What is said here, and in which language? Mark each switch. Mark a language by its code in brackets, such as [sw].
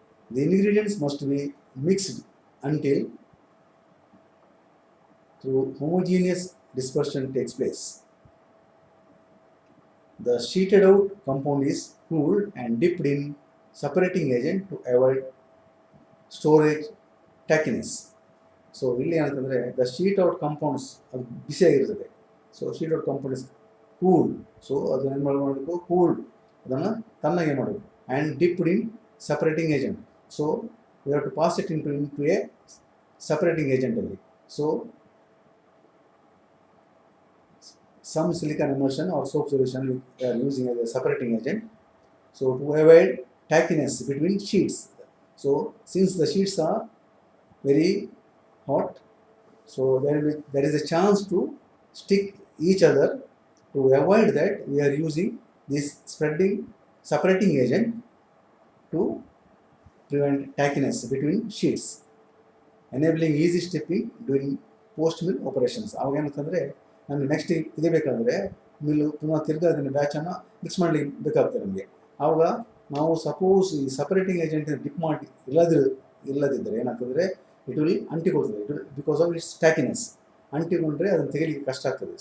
[en] The ingredients must be mixed until through homogeneous dispersion takes place. The sheeted out compound is cooled and dipped in separating agent to avoid storage tackiness. [kn] So ಇಲ್ಲಿ ಏನಂತಂದರೆ the sheet out compounds ಅದು ಬಿಸಿಯಾಗಿರ್ತದೆ. [en] So sheet out compound is cooled. [kn] So ಅದನ್ನು ಏನು ಮಾಡಬೇಕು, cooled ಅದನ್ನು ತಣ್ಣಗೆ ಮಾಡಬೇಕು. [en] And dipped in separating agent. So you have to pass it into a separating ಏಜೆಂಟಲ್ಲಿ. So some silicon emulsion or soap solution we are using as a separating agent, so to avoid tackiness between sheets. So since the sheets are very hot, so there is a chance to stick each other. To avoid that, we are using this separating agent to prevent tackiness between sheets, enabling easy stepping during post mill operations. [kn] ಆವಾಗ ಏನಂತಂದರೆ ನಮಗೆ next ಇದು ಬೇಕಾದರೆ mill ಪುನಃ ತಿರ್ಗಿ ಅದನ್ನು ಬ್ಯಾಚನ್ನು mix ಮಾಡಲಿಕ್ಕೆ ಬೇಕಾಗ್ತದೆ ನಮಗೆ. ಆವಾಗ ನಾವು ಸಪೋಸ್ ಈ ಸಪರೇಟಿಂಗ್ ಏಜೆಂಟ್ ಡಿಪ್ ಮಾಡಿ ಇಲ್ಲದಿದ್ದರೆ ಏನಾಗ್ತದೆ, [en] it will [kn] ಅಂಟಿಕೊಳ್ತದೆ. [en] It will because of its tackiness. [kn] ಅಂಟಿಕೊಂಡ್ರೆ ಅದನ್ನು ತೆಗಿಲಿಕ್ಕೆ ಕಷ್ಟ ಆಗ್ತದೆ.